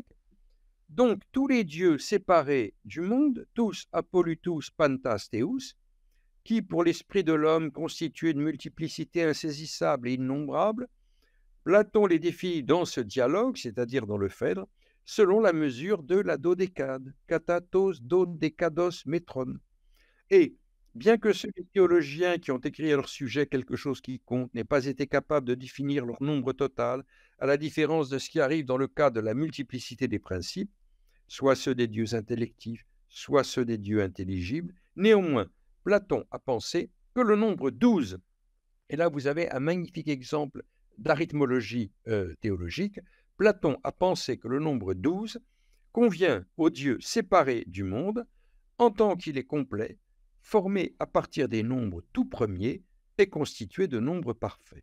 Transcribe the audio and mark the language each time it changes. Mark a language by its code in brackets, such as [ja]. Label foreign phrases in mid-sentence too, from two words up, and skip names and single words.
[fr] Donc, tous les dieux séparés du monde, [el] τοὺς ἀπολύτους πάντας θεούς, [fr] qui, pour l'esprit de l'homme, constituent une multiplicité insaisissable et innombrable, Platon les définit dans ce dialogue, c'est-à-dire dans le Phèdre, selon la mesure de la dodécade, [el] κατὰ τῆς δωδεκάδος μέτρον. [fr] Et bien que ceux des théologiens qui ont écrit à leur sujet quelque chose qui compte n'aient pas été capables de définir leur nombre total, à la différence de ce qui arrive dans le cas de la multiplicité des principes, soit ceux des dieux intellectifs, soit ceux des dieux intelligibles, néanmoins, Platon a pensé que le nombre 12, et là vous avez un magnifique exemple d'arithmologie théologique, Platon a pensé que le nombre 12 convient aux dieux séparés du monde en tant qu'il est complet, formé à partir des nombres tout premiers et constitué de nombres parfaits.